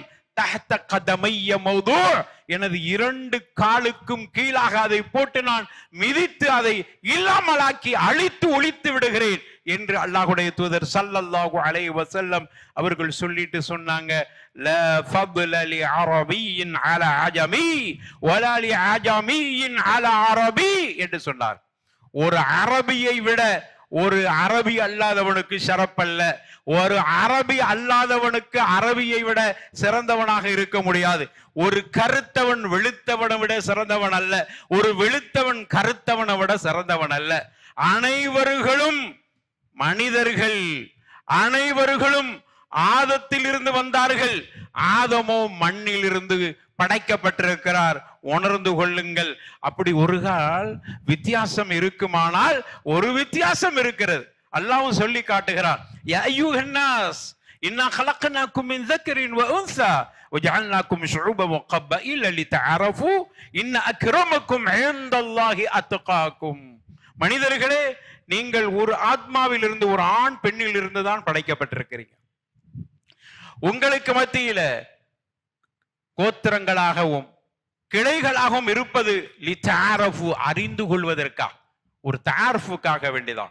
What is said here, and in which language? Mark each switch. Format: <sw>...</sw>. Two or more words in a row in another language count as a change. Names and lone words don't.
<ar>تحت قدمي موضوع,</ar> <ta>எனது 2 காலுக்கும் கீழாக அதை போட்டு நான் மிதித்து அதை இல்லாமலாக்கி அழித்து ஒழித்து விடுகிறேன் என்று அல்லாஹ்வுடைய தூதர்</ta> <ar>صلى الله عليه وسلم</ar> <ta>அவர்கள் சொல்லிட்டு சொன்னாங்க.</ta> <ar>لا فضل لعربي على عجمي ولا لعجمي على عربي</ar> <ta>என்று சொன்னார். ஒரு அரபியை விட ஒரு அரபி அல்லாதவனுக்கு ஷரப்பல்ல, ஒரு அரபி அல்லாதவனுக்கு அரபியை விட சிறந்தவனாக இருக்க முடியாது. ஒரு கருத்தவன் வெளுத்தவனை விட சிறந்தவன் அல்ல, ஒரு வெளுத்தவன் கருத்தவனை விட சிறந்தவன் அல்ல. அனைவர்களும் மனிதர்கள், அனைவர்களும் ஆதத்தில் இருந்து வந்தார்கள். ஆதமோ மண்ணில் இருந்து படைக்கப்பட்டிருக்கிறார். உணர்ந்து கொள்ளுங்கள். அப்படி ஒரு கால் வித்தியாசம் இருக்குமானால் ஒரு வித்தியாசம் இருக்கிறது. அல்லாஹ்வும் சொல்லி காட்டுகிறார்,</ta> <ar>يا أيها الناس إنا خلقناكم من ذكر وانثى وجعلناكم شعوبا وقبائل لتعارفوا ان اكرمكم عند الله اتقاكم.</ar> <ta>மனிதர்களே, நீங்கள் ஒரு ஆத்மாவில் இருந்து, ஒரு ஆண் பெண்ணில் இருந்து தான் படைக்கப்பட்டிருக்கிறீங்க. உங்களுக்கு மத்தியில கோத்திரங்களாகவும் கிளைகளாகவும் இருப்பது லிதாரஃபு, அறிந்து கொள்வதற்காக, ஒரு தாரஃபுக்காக வேண்டிதான்.</ta>